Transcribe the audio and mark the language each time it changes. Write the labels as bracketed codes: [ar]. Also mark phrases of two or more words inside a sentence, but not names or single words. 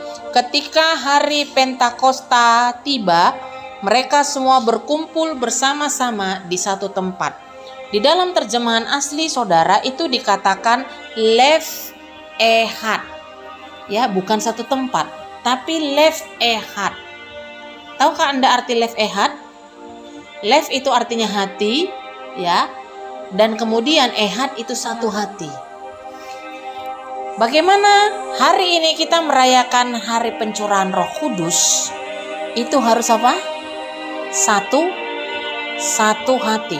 [id] Ketika hari Pentakosta tiba, mereka semua berkumpul bersama-sama di satu tempat. Di dalam terjemahan asli saudara itu dikatakan [he] lev ehad. [id] Ya, bukan satu tempat, tapi [he] lev ehad. [id] Tahukah Anda arti [he] lev ehad? [id] Lev itu artinya hati, ya. Dan kemudian ehad itu satu hati. Bagaimana hari ini kita merayakan hari pencurahan Roh Kudus? Itu harus apa? Satu hati.